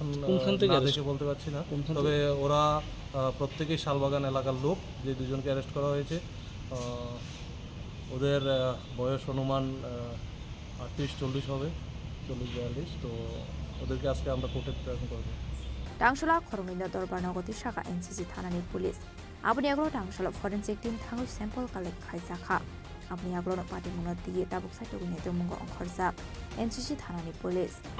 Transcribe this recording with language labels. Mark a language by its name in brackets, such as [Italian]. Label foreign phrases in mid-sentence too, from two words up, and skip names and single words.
[Bangla] কোনখান থেকে দেখে বলতে পারছি না তবে ওরা প্রত্যেকেই শালবাগান এলাকার লোক যে দুজনকে অ্যারেস্ট করা হয়েছে ওদের বয়স অনুমান 38-40 হবে 40-42 তো ওদেরকে আজকে আমরা কোর্টে প্রেরণ করবো [Kok Borok] दांशाला खरंनिनो दरबार नगति शाखा एनसिसि थानानि पुलिस आबनि आगलो दांशाला [English] forensic team [Kok Borok] थाङै [English] sample collect [Kok Borok] खाइजाखा आबनि आगलो पार्टी मुंनो दिए दाबुक साइटुगुनि दमुंगो अंखरजाक एनसिसि थानानि पुलिस